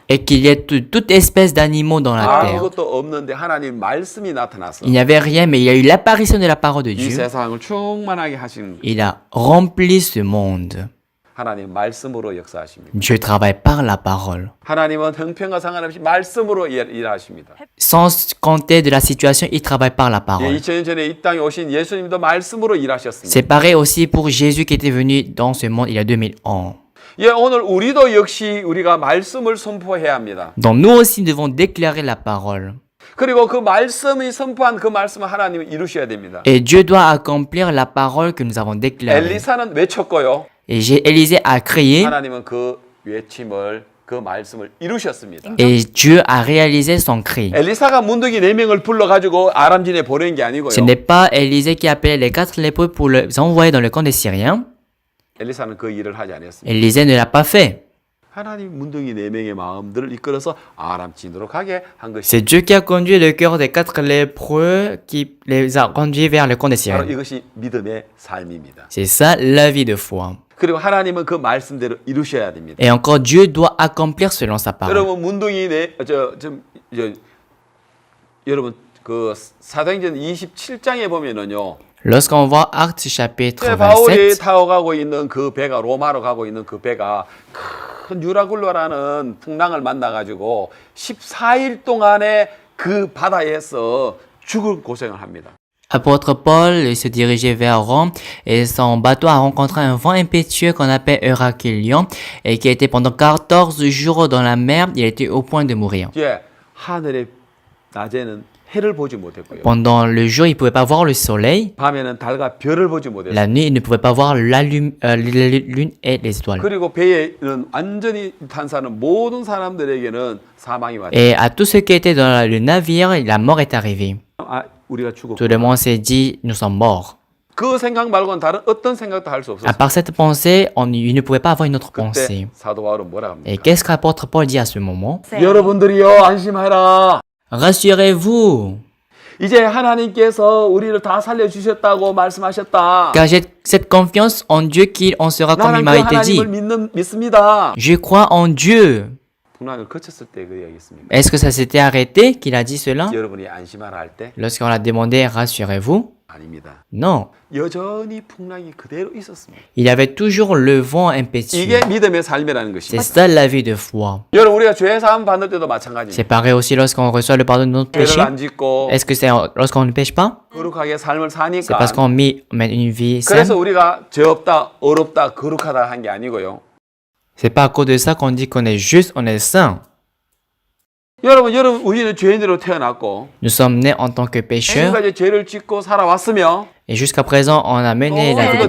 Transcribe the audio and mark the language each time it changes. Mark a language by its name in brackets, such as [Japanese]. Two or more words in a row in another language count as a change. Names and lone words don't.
[French] Et qu'il y ait toute espèce d'animaux dans la terre. [Korean] 아무것도 없는데 하나님 말씀이 나타났어. [French] Il n'y avait rien, mais il y a eu l'apparition de la parole de [Korean] 이 [French] Dieu. [Korean] 세상을 충만하게 하시는 거예요. [French] Il a rempli ce monde. [Korean] 하나님 말씀으로 역사하십니다. [French] Dieu travaille par la parole. [Korean] 하나님은 형편과 상관없이 말씀으로 일하십니다. [French] Sans compter de la situation, il travaille par la [Korean] 예, [French] parole. [Korean] 2000년 전에 이 땅에 오신 예수님도 말씀으로 일하셨습니다. [French] C'est pareil aussi pour Jésus qui était venu dans ce monde il y a 2000 ans. [Korean] 예, 오늘 우리도 역시 우리가 말씀을 선포해야 합니다. [French] Donc nous aussi devons déclarer la parole. [Korean] 그리고 그 말씀이 선포한 그 말씀을 하나님이 이루셔야 됩니다. [French] Et Dieu doit accomplir la parole que nous avons déclarée. [Korean] 엘리사는 외쳤고요. [French] Et Élisée a crié [Korean] 하나님은 그 외침을 그 말씀을 이루셨습니다. [French] et Dieu a réalisé son cri. [Korean] 엘리사가 문둥이 4명을 불러가지고 아람진에 보낸 게 아니고요. [French] Ce n'est pas Élisée qui appelait les 4 lépreux pour les envoyer dans le camp des Syriens. [Korean] 엘리사는 그 일을 하지 않았습니다. [French] Élisée ne l'a pas fait. [Korean] 하나님 문둥이 4명의 마음들을 이끌어서 아람진으로 가게 한 것이 [French] C'est Dieu qui a conduit le cœur des 4 lépreux qui les a conduits vers le camp des [Korean] 바로 [French] Syriens. [Korean] 이것이 믿음의 삶입니다. [French] C'est ça la vie de foi. [Korean] 그리고 하나님은 그 말씀대로 이루셔야 됩니다. [French] Et encore, Dieu doit accomplir selon sa parole. [Korean] 여러분 문둥이 여러분 그 사도행전 27장에 보면은요. [French] Lorsqu'on voit Actes chapitre [Korean] 바울이 [French] 27, [Korean] 타고 가고 있는 그 배가 로마로 가고 있는 그 배가 큰 유라굴로라는 풍랑을 만나 가지고 14일 동안에 그 바다에서 죽을 고생을 합니다. [French] apôtre Paul se dirigeait vers Rome et son bateau a rencontré un vent impétueux qu'on appelle Héraclion et qui était pendant 14 jours dans la mer, il était au point de mourir. [Korean] 예, 하늘의 낮에는 해를 보지 못했고요. [French] Pendant le jour, il ne pouvait pas voir le soleil. [Korean] 밤에는 달과 별을 보지 못했어요. [French] La nuit, il ne pouvait pas voir la lune et les étoiles. [Korean] 그리고 배에는 완전히 탄사는 모든 사람들에게는 사망이 왔어요. [French] Et à tous ceux qui étaient dans le navire, la mort est arrivée. [Korean] 아, 우리가 죽었고. [French] Tout le monde s'est dit, nous sommes morts. [Korean] 그 생각 말고는 다른 어떤 생각도 할 수 [French] À [Korean] 없었어요. [French] part cette pensée, il ne pouvait pas avoir une autre [Korean] 그때 [French] pensée. [Korean] 사도 바울은 뭐라 [French] Et [Korean] 합니까? [French] qu'est-ce qu'apôtre Paul dit à ce moment? [Korean] 여러분들이요 안심하라. [French] Rassurez-vous, [Korean] 이제 하나님께서 우리를 다 살려주셨다고 말씀하셨다. [French] car j'ai cette confiance en Dieu qu'il en sera comme il [Korean] 나는 [French] m'a [Korean] 그 [French] été dit. [Korean] 하나님을 믿습니다. [French] Je crois en Dieu. [Korean] 풍랑을 거쳤을 때 그 얘기했습니다. [French] Est-ce que ça s'était arrêté qu'il a dit cela? [Korean] 여러분이 안심하라 할 때 [French] Lorsqu'on a demandé rassurez-vous, [Korean] 아닙니다. [French] Non, [Korean] 여전히 풍랑이 그대로 있었습니다. [French] il y avait toujours le vent impétueux. [Korean] 이게 믿음의 삶이라는 [French] C'est [Korean] 것입니다. [French] ça la vie de foi. [Korean] 여러분 우리가 죄 사함 받을 때도 마찬가지입니다. [French] C'est pareil aussi lorsqu'on reçoit le pardon de notre péché. [Korean] 죄를 안 짓고 [French] Est-ce que c'est lorsqu'on ne pêche pas? [Korean] 거룩하게 삶을 [French] C'est [Korean] 사니까. [French] parce qu'on mène une vie [Korean] 그래서 [French] saine. [Korean] 우리가 죄 없다, 어렵다, 거룩하다 한 게 아니고요. [French] C'est pas à cause de ça qu'on dit qu'on est juste, on est saint. [Korean] 여러분 우리는 죄인으로 태어났고 [French] Nous sommes nés en tant que pécheurs [Korean] 지금까지 죄를 짓고 살아왔으며 [French] et jusqu'à présent on a mené la vie de